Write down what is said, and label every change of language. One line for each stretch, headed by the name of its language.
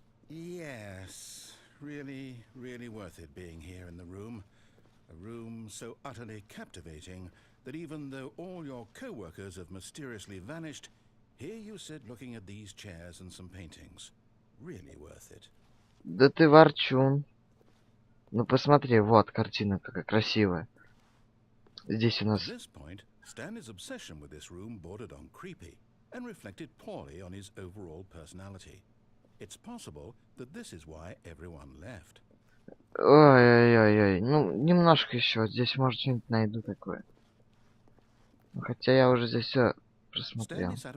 English: Yes, really worth it being here in the room. A room so utterly captivating that even though all your co-workers have mysteriously vanished, here you sit looking at these chairs and some paintings. Really worth it.
Russian: Да ты ворчун. Ну посмотри, вот картина какая красивая. Здесь у нас...
English: At this point, Stanley's obsession with this room bordered on creepy and reflected poorly on his overall personality. It's possible that this is why everyone left. Ой-ой-ой-ой. Ну, немножко еще. Вот здесь, может, что-нибудь найду такое. Ну, хотя я уже здесь все просмотрел.